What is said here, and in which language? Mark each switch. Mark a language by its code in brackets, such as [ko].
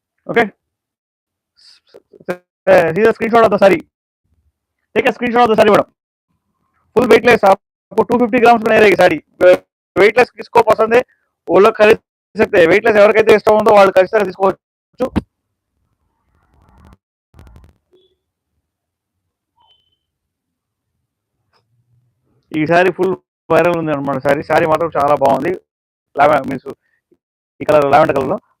[en] Okay, see the screenshot of the saree. Take a screenshot of the saree madam. [hi] Full weightless, आपको 250 grams में रहेगी sari. Weightless किसको पसंद है वो लोग खरीद सकते हैं. [te] वेटलेस ఎవరికైతే ఇష్టం ఉందో వాళ్ళు ఖచ్చితంగా తీసుకోవచ్చు. ఈ సారీ ఫుల్ వైరల్ ఉంది అనమాట. సారీ మాత్రం చాలా బాగుంది. మీన్స్ ఈ కలర్ లావెండర్ కలర్ లో.